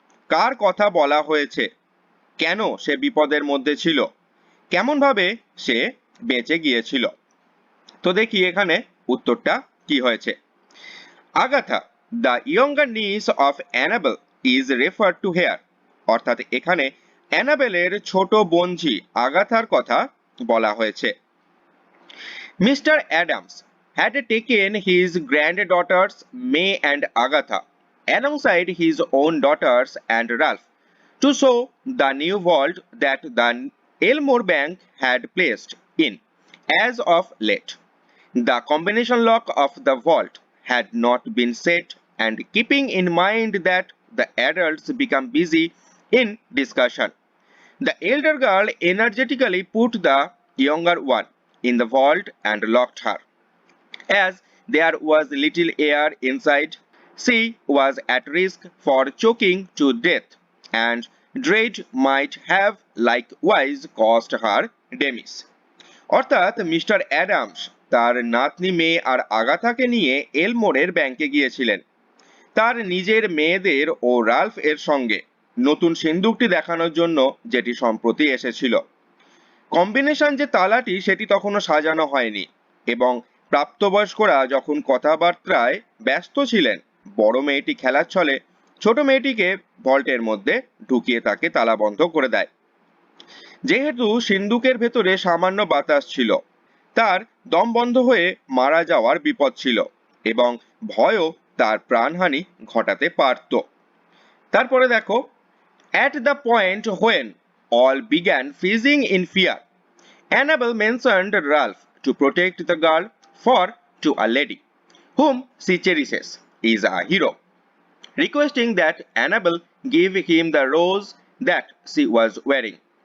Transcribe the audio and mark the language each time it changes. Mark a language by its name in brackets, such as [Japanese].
[Bangla] কার কথা বলা হয়েছে, কেন সে বিপদের মধ্যে ছিল, কেমন ভাবে সে বেঁচে গিয়েছিল। তো দেখি এখানে উত্তরটা কি হয়েছে। [English] Agatha, the younger niece of Annabel, is referred to here. [Bangla] অর্থাৎ এখানে অ্যানাবেলের ছোট বোনঝি আগাথার কথা বলা হয়েছে। [English] Mister Adams had taken his granddaughters May and Agatha alongside his own daughters and Ralph to show the new vault that the Elmore Bank had placed in as of late. The combination lock of the vault had not been set, and keeping in mind that the adults become busy in discussion, the elder girl energetically put the younger one in the vault and locked her. As there was little air inside, she was at risk for choking to death, and dread might have likewise caused her demise. [Bangla] অর্থাৎ mister Adams তার নাতনি মেয়ে আর আগাথাকে নিয়ে এলমোরের ব্যাংকে গিয়েছিলেন, তার নিজের মেয়েদের ও রাল্ফ এর সঙ্গে নতুন সিন্দুকটি দেখানোর জন্য, যেটি সম্প্রতি এসেছিল। কম্বিনেশন যে তালাটি, সেটি তখনও সাজানো হয়নি, এবং প্রাপ্তবয়স্করা যখন কথাবার্তায় ব্যস্ত ছিলেন, বড় মেয়েটি খেলার ছলে ছোট মেয়েটিকে ভল্টের মধ্যে ঢুকিয়ে তাকে তালাবন্ধ করে দেয়। যেহেতু সিন্দুকের ভেতরে সামান্য বাতাস ছিল, তার দম বন্ধ হয়ে মারা যাওয়ার বিপদ ছিল, এবং ভয়ও তার প্রাণহানি ঘটাতে পারত। তারপরে দেখো, [English] at the point when all began freezing in fear, Annabel mentioned Ralph to protect the girl, for to a lady whom she cherishes is a hero, requesting that Annabel give him the rose that she was wearing.